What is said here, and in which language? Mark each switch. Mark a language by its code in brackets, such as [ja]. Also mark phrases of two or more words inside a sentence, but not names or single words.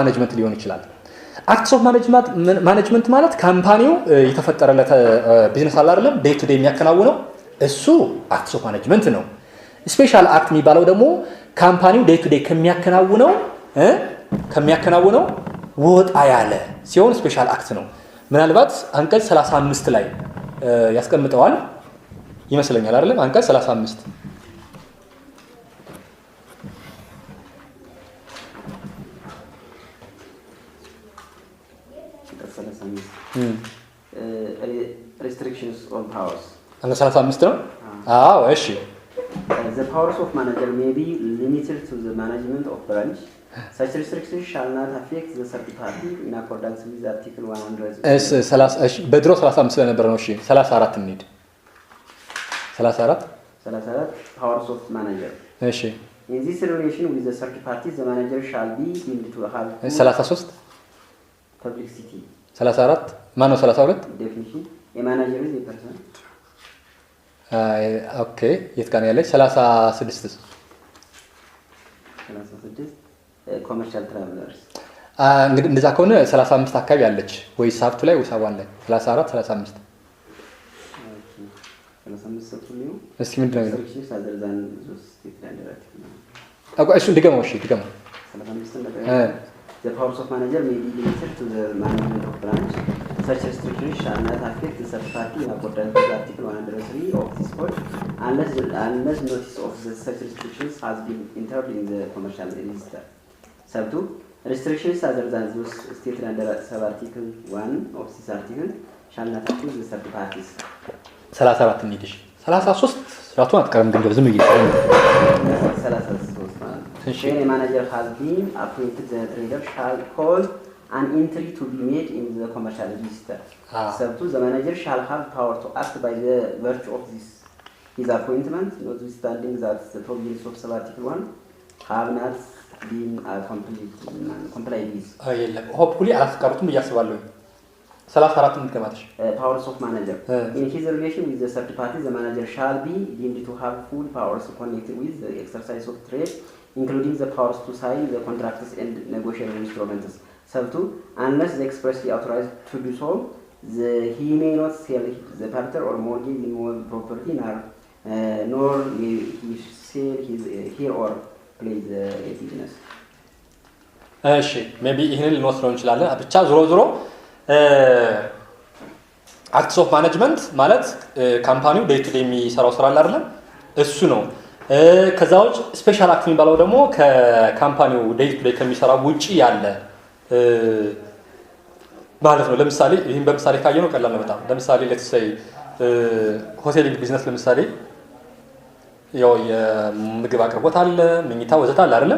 [am] ማኔጅመንት ሊሆን ይችላል። [en] acts of management [am] ማለት ካምፓኒው የተፈጠረለት ቢዝነስ አለ አይደለም [en] day to day [am] የሚያከናውነው እሱ [en] acts of management [am] ነው። [en] special act [am] የሚባለው ደግሞ ካምፓኒው [en] day to day [am] ከሚያከናውነው ወጣ ያለ ሲሆን [en] special act [am] ነው። ምናልባት አንቀጽ 35 ላይ ያስቀምጠዋል ይመስለኛል አይደለም? አንቀጽ 35 [en] restrictions on powers. [am] አንቀጽ 35 ነው። አዎ እሺ። [en] The powers of manager may be limited to the management of branch. Such restrictions shall not affect the third party in accordance with Article 100. [am] እሺ በድሮ 35 ስለነበረ ነው። እሺ 34 እንሂድ። 34 [en] powers of manager. [am] እሺ [en] In this relation with the third party the manager shall be deemed to have 33 publicity. [am] 34 ማን ነው? 32 [en] definition a manager is a person. [am] ኦኬ የት ጋር ነው ያለች? 36 [en] commercial travellers [am] እንግዲህ እንደዛ ከሆነ 35 አካባቢ አለች ወይ ሳብቱ ላይ ወይ ሳባን ላይ 34 35 35 ሰጥቶ ነው። እስኪ ምንድነው የሚለው? እሱን ድገመው። እሺ ድገመው። [en] The powers of manager may be limited to the management of branch. Such restrictions shall not affect the third party in accordance with Article 103 of this code unless notice of such restrictions has been entered in the commercial register. Sub 2. Restrictions other than those stated under sub-article 1 of this article shall not affect the third parties. [am] 34 እንሂድሽ 33 ራቱን አትቀርም ግን ዝም ይይዝ [en] 33 When a manager has been appointed, the trader shall cause an entry to be made in the commercial register. Sub 2. The manager shall have power to act by the virtue of his appointment, notwithstanding that the provisions of sub-article 1 have not been complied with. [am] Hopefully አላስቀሩትም እያስባለሁ 34 እንድገማትሽ [en] powers of manager. In his relation with the third party, the manager shall be deemed to have full powers connected with the exercise of trade, including the powers to sign the contracts and negotiate instruments. Sub 2. Unless expressly authorized to do so, he may not sell the partner or mortgage immovable property, nor may he sell here or play the business. [am] እሺ ሜቢ ይሄንን ልንወስደው እንችላለን። ብቻ ዞሮ [en] acts of management [am] ማለት ካምፓኒው [en] day to day [am] የሚሰራው ስራ አለ አይደል? እሱ ነው። ከዛ ውጭ [en] special act [am] የሚባለው ደግሞ ከካምፓኒው [en] day to day [am] ከሚሰራው ውጪ ያለ ማለት ነው። ለምሳሌ ይሄን በምሳሌ ካየነው ቀላል ነው በጣም። ለምሳሌ [en] let's say hoteling business [am] ለምሳሌ ያው የምግብ አቅርቦት አለ፣ መኝታ ወዘተ አለ አይደል?